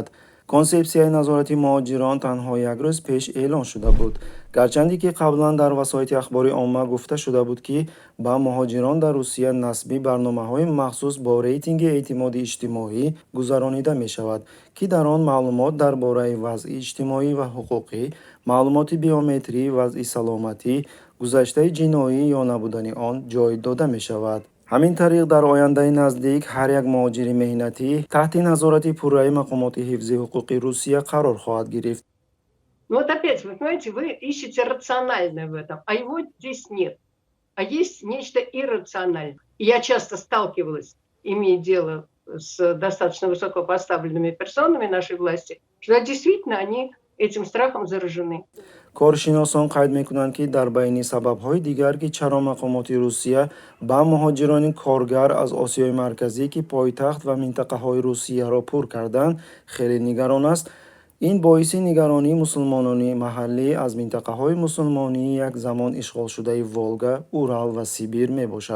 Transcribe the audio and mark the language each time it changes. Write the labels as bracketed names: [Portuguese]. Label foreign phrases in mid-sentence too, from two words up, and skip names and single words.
[Tajik] консепсияи назорати муҳоҷирон танҳо як рӯз пеш эълон шуда буд, гарчанде ки қаблан дар васоити ахбори омма гуфта шуда буд, ки ба муҳоҷирон дар Русия насби барномаҳои махсус бо рейтинги эътимоди иҷтимоӣ гузаронида мешавад, ки дар он маълумот дар бораи вазъи иҷтимоӣ ва ҳуқуқӣ, маълумоти биометрӣ, вазъи саломатӣ, гузаштаи ҷиноӣ ё набудани он ҷой дода мешавад. ҳамин тариқ дар ояндаи наздик ҳар як муҳоҷири меҳнатӣ таҳти назорати пурраи мақомоти ҳифзи ҳуқуқи Русия қарор хоҳад гирифт. [Russian] Ну вот опять, вы понимаете, вы ищете рациональное в этом, а его здесь нет. А есть нечто иррациональное. И я часто сталкивалась, имея дело с достаточно высокопоставленными персонами нашей власти, что действительно они этим страхом заражены. [Tajik] коршиносон қайд мекунанд, ки дар байни сабабҳои дигар, ки чаро мақомоти Русия ба муҳоҷирони коргар аз Осиёи Марказӣ, ки пойтахт ва минтақаҳои Русияро пур карданд, хеле нигарон аст. ин боиси нигаронии мусулмонони маҳаллӣ аз минтақаҳои мусулмонии як замон ишғолшудаи Волга, Урал ва Сибир мебошад.